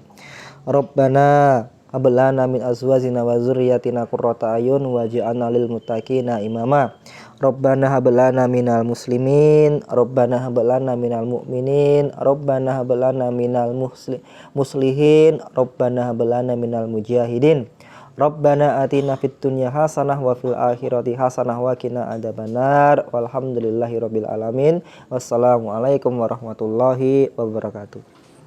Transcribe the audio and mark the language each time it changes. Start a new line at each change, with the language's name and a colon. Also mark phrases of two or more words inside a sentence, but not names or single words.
Arabic: ربنا هب لنا من أزواجنا وذرياتنا قرة أعين واجعلنا للمتقين إماما. ربنا هب لنا من المسلمين، ربنا هب لنا من المؤمنين، ربنا هب لنا من المصلحين، ربنا هب لنا من المجاهدين. ربنا آتنا في الدنيا حسنة وفي الآخرة حسنة وقنا عذاب النار. والحمد لله رب العالمين. والسلام عليكم ورحمة الله وبركاته.